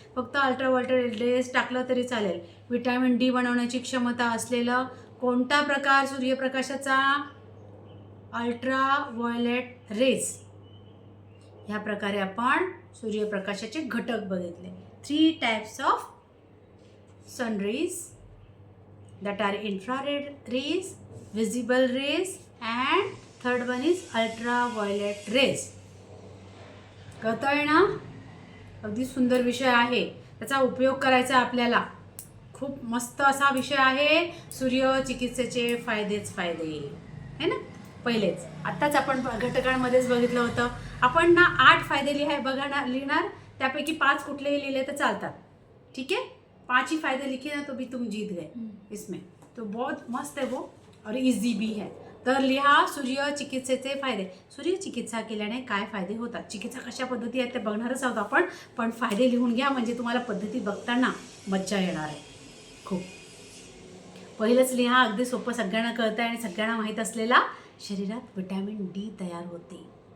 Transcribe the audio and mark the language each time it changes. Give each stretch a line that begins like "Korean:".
Marathi: फक्त ultra violet raise टाकलं तरी चालेल. विटॅमिन डी बनवण्याची क्षमता असलेला कोणता प्रकार सूर्यप्रकाशाचा? Ultra violet raise. ह्या प्रकारे आपण सूर्यप्रकाशाचे घटक बघितले.
English: 3 types of sunrays. that are infrared rays, visible rays, and third one is ultraviolet rays.
Marathi: कळतंय ना? अगदी सुंदर विषय आहे, त्याचा उपयोग करायचा आपल्याला. खूप मस्त असा विषय आहे. सूर्य चिकित्सेचे फायदेच फायदे है ना. पहिलेच आत्ताच आपण घटकांमध्येच बघितलं होतं. आपण ना 8 फायदे लिहिणार, त्यापैकी 5 कुठलेही लिहिले तर चालतात.
Hindi: ठीक है, 5 ही फायदे लिखे ना तो भी तुम जीत गए इसमें. तो बहुत मस्त है वो और इजी भी है.
Marathi: तर लिहा सूर्य चिकित्सेचे फायदे. सूर्य चिकित्सा केल्याने काय फायदे होतात, चिकित्सा कशा पद्धती आहेत ते बघणारच आहोत आपण. पण फायदे लिहून घ्या, म्हणजे तुम्हाला पद्धती बघताना मज्जा येणार आहे खूप. पहिलंच लिहा, अगदी सोपं, सगळ्यांना कळतं आहे आणि सगळ्यांना माहीत असलेला, शरीरात विटॅमिन डी तयार होते.